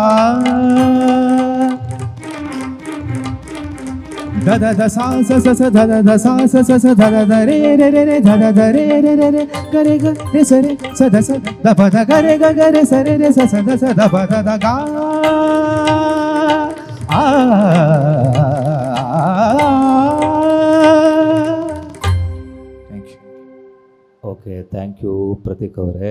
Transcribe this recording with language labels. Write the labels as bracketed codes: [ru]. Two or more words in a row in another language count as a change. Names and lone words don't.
[kn] ದ ದ ದ ಸ ಸ ಸ ಸ ದ ದ ದ ಸ ಸ ಸ ಸ ದ ದ ದ ರೇ ರೇ ರೇ ರೇ ದ ದ ದ ರೇ ರೇ ರೇ ರೇ ಗರೆ ಗ ರೇ ಸ ರೇ ಸ ದ ಸ ದ ಪ ದ ಗರೆ ಗ ಗರೆ ಸ ರೇ ರೇ ಸ ಸ ದ ಸ ದ ಪ ದ ದ ಗ ಆ. [en] Okay, thank you [kn] ಪ್ರತೀಕ್ ಅವರೇ.